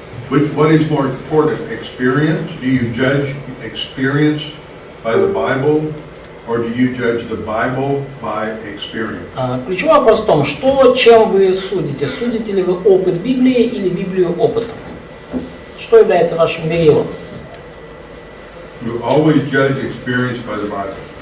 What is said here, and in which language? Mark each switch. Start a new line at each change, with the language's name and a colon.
English: What is more important, experience? Do you judge experience by the Bible, or do you judge the Bible by experience?
Russian: Ключевой вопрос в том, чем вы судите? Судите ли вы опыт Библии или Библию опытом? Что является вашим мерилом?
English: You always judge experience by the Bible.